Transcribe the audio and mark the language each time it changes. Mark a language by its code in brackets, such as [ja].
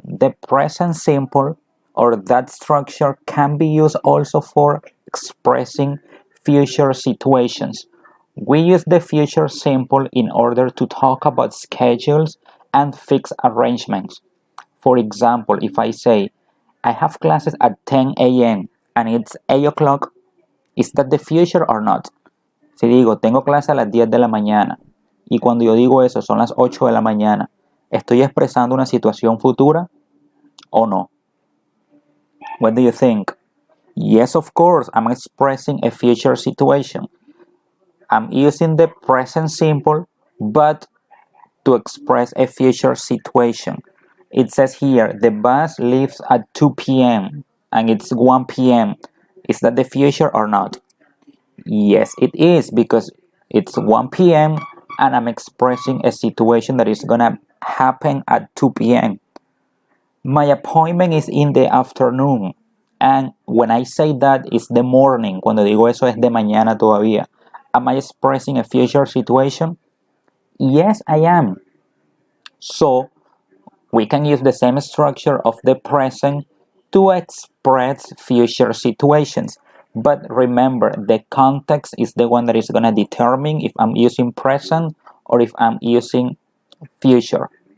[en] The present simple or that structure can be used also for expressing future situations. We use the future simple in order to talk about schedules and fixed arrangements. For example, if I say, I have classes at 10 a.m. and it's 8 o'clock, is that the future or not? [es] Si digo, tengo clase a las 10 de la mañana y cuando yo digo eso son las 8 de la mañana, ¿estoy expresando una situación futura o no? [en] What do you think? Yes, of course, I'm expressing a future situation. I'm using the present simple, but to express a future situation. It says here, the bus leaves at 2 p.m. and it's 1 p.m. Is that the future or not? Yes, it is because it's 1 p.m. and I'm expressing a situation that is gonna happen at 2 p.m. My appointment is in the afternoon. And when I say that, it's the morning. [es] Cuando digo eso es de mañana todavía. [en] Am I expressing a future situation? Yes, I am. So, we can use the same structure of the present to express future situations. But remember, the context is the one that is going to determine if I'm using present or if I'm using future.